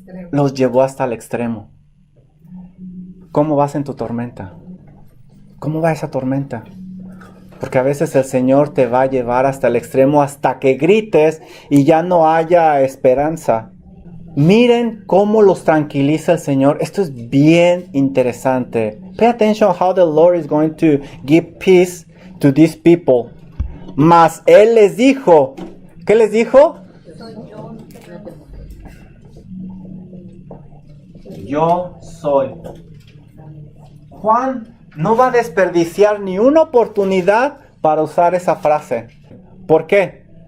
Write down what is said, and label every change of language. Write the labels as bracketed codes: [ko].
[es] Los llevó hasta el extremo. ¿Cómo vas en tu tormenta? ¿Cómo va esa tormenta? Porque a veces el Señor te va a llevar hasta el extremo, hasta que grites y ya no haya esperanza. Miren cómo los tranquiliza el Señor. Esto es bien interesante. [en] Pay attention how the Lord is going to give peace to these people. [es] Mas Él les dijo, ¿qué les dijo? Yo soy. Juan no va a desperdiciar ni una oportunidad para usar esa frase. ¿Por qué?